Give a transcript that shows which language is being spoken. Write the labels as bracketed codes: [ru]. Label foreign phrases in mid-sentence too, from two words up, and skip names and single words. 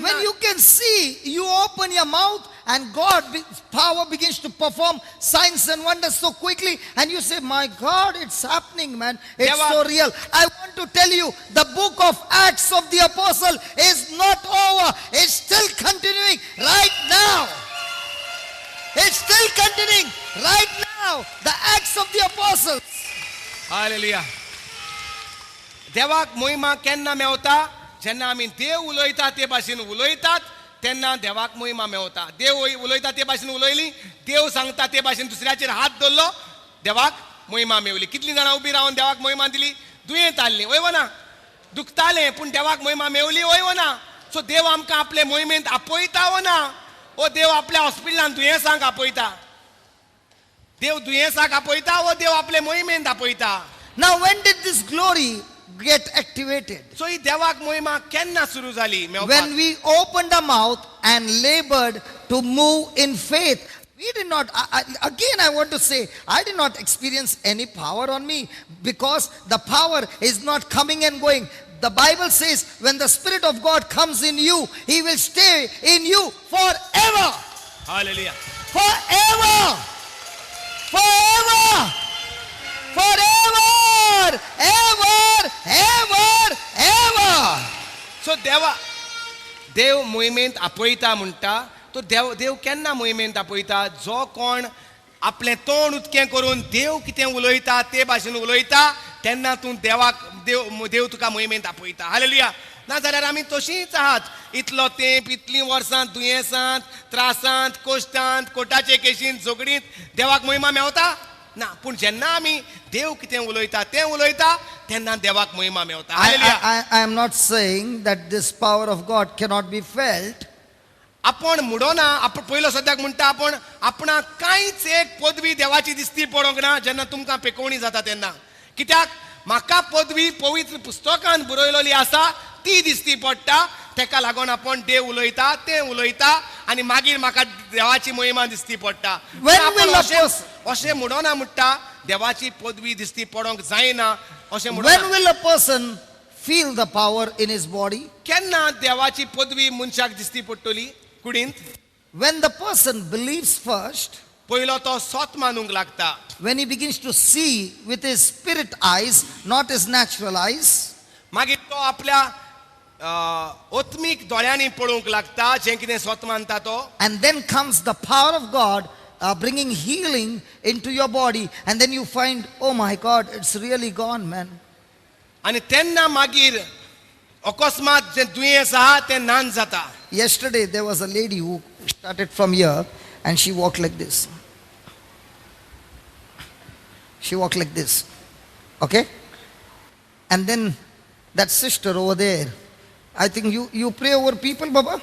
[en] When you can see, you open your mouth and power begins to perform signs and wonders so quickly, and you say, my God, it's happening, man. It's Deva- so real. I want to tell you, the book of Acts of the Apostle is not over. It's still continuing right now. It's still continuing right now. The Acts of the Apostles. [kok] हालेलुया देवाक मोहिमा केन्ना मेवता जेन्ना आमी देव उलयता ते भाशेन उलयतात तेन्ना देवाक मोहिमा मेवता देव उलयता ते भाशेन उलयली देव सांगता ते भाशेन दुसऱ्याचेर हात दवरलो देवाक मोहिमा मेवली कितलीं जाणां उबी रावन देवाक मोहिमा दिली दुयेंत आसलीं वय ना दुखतालें पूण देवाक मोहिमा मेवली वय ना सो देव आमकां आपले मोहिमेंत आपयता वो ना ओ देव आपल्या हॉस्पिटलांत दुयेंसांक आपयता देव दुयेंसाक आपयता वो देव आपले मोहिमेंत आपयता [en] Now, when did this glory get activated? [kok] सो ही देवाक मोहिमा केन्ना सुरू जाली मेवपाक? [en] When we opened our mouth and labored to move in faith. We did not, again I want to say, I did not experience any power on me because the power is not coming and going. The Bible says when the Spirit of God comes in you, He will stay in you forever. Hallelujah. Forever. Forever. Forever. Ever. Ever. Ever. [kok] सो देव मोहिमेंत आपयता म्हणटा तो देव केन्ना मोहिमेंत आपयता जो कोण आपलें तोंड उक्तें करून देव कितें उलयता ते भाशेन उलयता तेन्ना तूं देव तुका मोहिमेंत आपयता हालेलुया नाजाल्यार आमी तशींच आहात इतलो तेंप इतलीं वर्सां दुयेंसांत त्रासांत कोश्टांत कोर्टाचे केशींत झगडींत देवाक मोहिमा मेवता ना पूण जेन्ना आमी देव कितें उलयता तें उलयता तेन्ना देवाक मोहिमा मेवता हालेलुया [en] I am not saying that this power of God cannot be felt. [kok] आपण मुडोना आपण पयलो सद्याक म्हणटा आपण आपणाक कांयच एक पदवी देवाची दिसती पडोंक ना जेन्ना तुमकां पेकोवणी जाता तेन्ना कित्याक म्हाका पदवी पवित्र पुस्तकांत बरयलेली आसा ती दिसती पडटा तेका लागून आपण देव उलयता तें उलयता आनी मागीर म्हाका देवाची महिमा दिसती पडटा [en] When will a person- [kok] अशें मुडोना म्हणटा देवाची पदवी दिसती पडोंक जायना अशें [en] When [kok] म्हणून [en] will a person feel the power in his body? [kok] केन्ना देवाची पदवी मनशाक दिसती पडटली कुडींत [en] When the person believes first, [kok] पयलो तो सोत मानूंक लागता [en] when he begins to see with his spirit eyes, not his natural eyes, [kok] मागीर तो आपल्या आत्मीक दोळ्यांनी पळोवंक लागता जें कितें स्वत मानता तो [en] and then comes the power of God bringing healing into your body, and then you find, oh my God, it's really gone, man. [kok] आनी तेन्ना मागीर अकस्मात जें दुयेंस आहा तें नान जाता [en] Yesterday there was a lady who started from here and she walked like this. She walked like this. Okay? And then that sister over there, I think you pray over people, Baba?